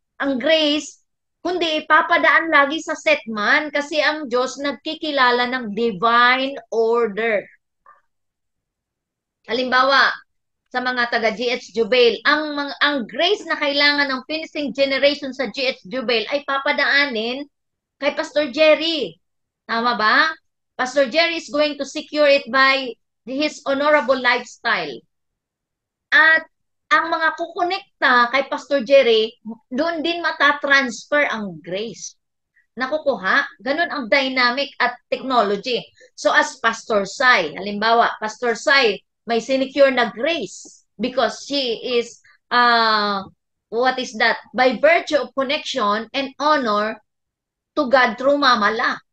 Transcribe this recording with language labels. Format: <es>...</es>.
<tl>ang grace, kundi ipapadaan lagi sa setman kasi ang Diyos nagkikilala ng divine order. Halimbawa, sa mga taga GH Jubail, ang grace na kailangan ng finishing generation sa GH Jubail ay papadaanin kay Pastor Jerry. Tama ba?</tl> <en>Pastor Jerry is going to secure it by his honorable lifestyle.</en> <tl>At ang mga kukonekta kay Pastor Jerry, doon din matatransfer ang grace. Nakukuha? Ganun ang dynamic at technology.</tl> <en>So as Pastor Sai,</en> <tl>halimbawa,</tl> <en>Pastor Sai,</en> <tl>may sinecure na</tl> <en>grace because she is, what is that? By virtue of connection and honor to God through Mamala.</en>